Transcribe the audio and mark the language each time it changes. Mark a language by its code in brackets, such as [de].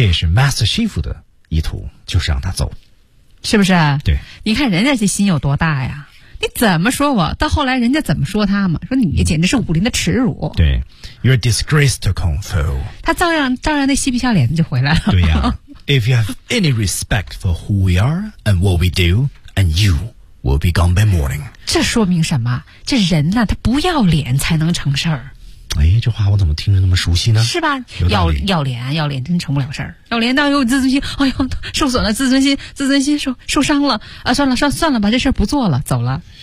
[zh] 这也是 Master Chief 的意图，就是让他走，是不是？对，你看人家这心有多大呀！你怎么说我？到后来人家怎么说他嘛？说你简直是武林的耻辱。对 [en] ，You're a disgrace to Kung Fu。 [zh] 他照样那嬉皮笑脸的就回来了。对呀、， [en] If you have any respect for who we are and what we do and you。 We'll be gone by morning. [zh] 这说明什么？这人呢，他不要脸才能成事儿。哎，这话我怎么听着那么熟悉呢？是吧？要脸真成不了事儿。要脸到有自尊心，哎呦，受损了，自尊心受伤了。啊，算了吧，这事儿不做了，走了。